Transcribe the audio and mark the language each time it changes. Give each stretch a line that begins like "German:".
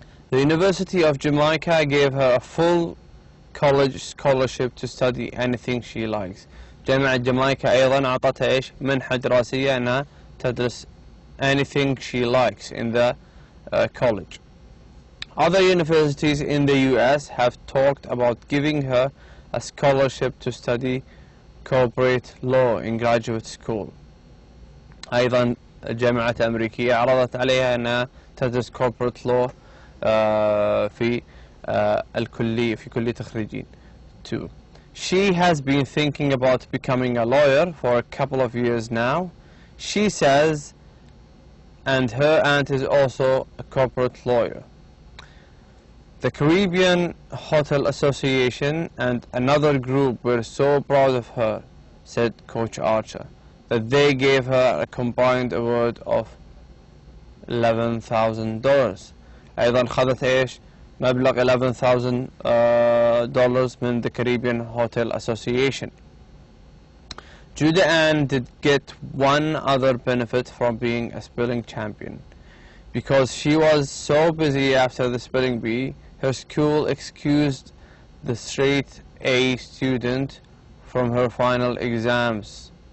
English: The University of Jamaica gave her a full college scholarship to study anything she likes.
Arabic: جامعة جامايكا أيضا أعطتها إيش منحة دراسية أنها تدرس
English: anything she likes in the college. Other universities in the US have talked about giving her a scholarship to study corporate law in graduate school.
Arabic: أيضا الجامعة الأمريكية عرضت عليها أنها تدرس corporate law في الكلية في كلية الخريجين
English: too. She has been thinking about becoming a lawyer for a couple of years now. She says, and her aunt is also a corporate lawyer. The Caribbean Hotel Association and another group were so proud of her, said Coach Archer, that they gave her a combined award of $11,000.
Arabic: أيضا خذت إيش مبلغ $11,000 من the Caribbean Hotel Association.
English: Judy Ann did get one other benefit from being a spelling champion. Because she was so busy after the spelling bee, her school excused the straight A student from her final exams.